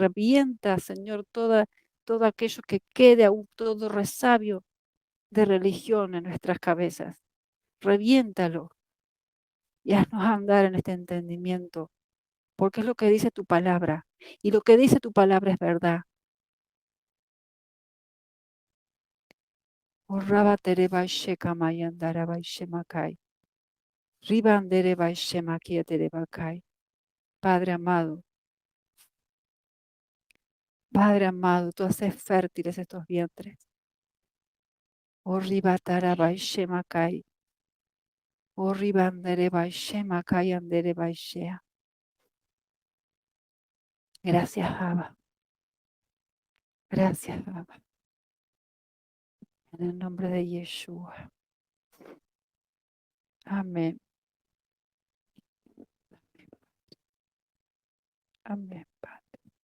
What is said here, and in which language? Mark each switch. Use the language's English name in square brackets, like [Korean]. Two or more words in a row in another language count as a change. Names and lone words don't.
[Spanish] Revienta, Señor, todo aquello que quede aún, todo resabio de religión en nuestras cabezas. Reviéntalo y haznos andar en este entendimiento, porque es lo que dice tu palabra. Y lo que dice tu palabra es verdad. Orraba tereba sheka mayandaraba shemakai. Ribandereba shemakia terebakai. Padre amado, tú haces fértiles estos vientres. Orribataraba shemakai. Orribandereba shemakai andereba shea. Gracias, Abba. Gracias, Abba. En el nombre de Yeshua. Amén. Amén, Padre.